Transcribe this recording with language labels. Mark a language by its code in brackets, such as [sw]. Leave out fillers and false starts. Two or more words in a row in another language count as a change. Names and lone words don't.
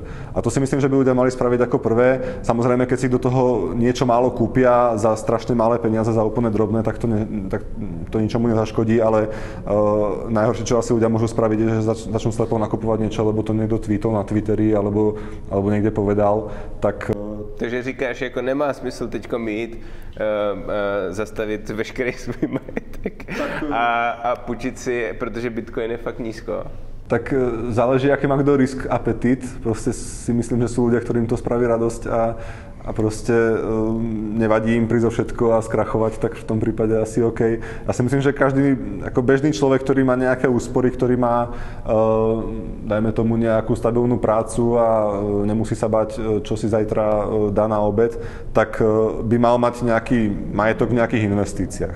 [sk] A to si myslím, že by ľudia mali spraviť ako prvé. Samozrejme, keď si do toho niečo málo kúpia za strašne malé peniaze, za úplne drobné, tak to ničomu nezaškodí, ale najhoršie, čo asi ľudia môžu spraviť, je, že začnú slepo nakupovať niečo, lebo to niekto tweetol na Twitteri, alebo niekde povedal, tak... [cs] Takže říkáš, jako nemá smysl teďko mít, zastavit veškerý svůj majetek a půjčit si, protože Bitcoin je fakt nízko. [sk] Tak záleží, aký má kto risk apetit. Proste si myslím, že sú ľudia, ktorým to spraví radosť a a proste nevadí im prísť o všetko a skrachovať, tak v tom prípade asi OK. Ja si myslím, že každý ako bežný človek, ktorý má nejaké úspory, ktorý má, dajme tomu, nejakú stabilnú prácu a nemusí sa bať, čo si zajtra dá na obed, tak by mal mať nejaký majetok v nejakých investíciách.